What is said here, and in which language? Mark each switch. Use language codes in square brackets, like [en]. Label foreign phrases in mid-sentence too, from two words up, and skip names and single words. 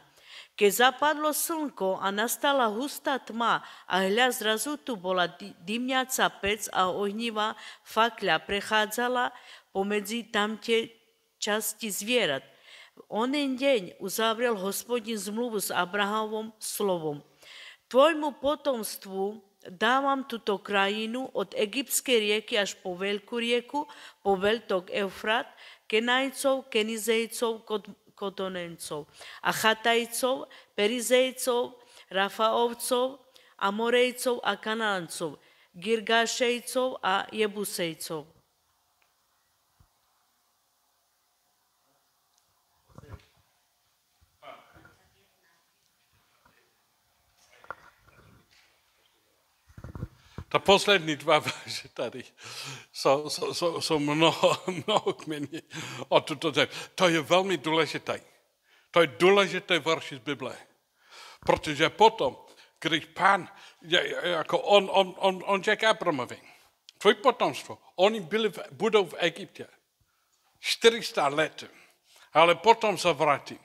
[sk] Keď zapadlo slnko a nastala hustá tma a hľa zrazu tu bola dymňaca pec a ohnivá fakľa prechádzala pomedzi tamtie časti zvierat. Onen deň uzavrel Hospodin zmluvu s Abrahamom slovom. Tvojmu potomstvu dávam túto krajinu od egyptskej rieky až po veľkú rieku, po veľtok Eufrat, Kenajcov, Kenizejcov, Kodonencov a Chatajcov, Perizejcov, Rafaovcov, Amorejcov a Kanáncov, Girgášejcov a Jebusejcov. [cs] Ta poslední 2 verše tady jsou mnoho kmení o tuto zem. To je velmi důležité. To je důležité verš z Bible. Protože potom, když Pán, jako on řekl Abramovi, [sk] tvoj potomstvo, [cs] oni budou v Egyptě 400 let, ale potom se vrátí.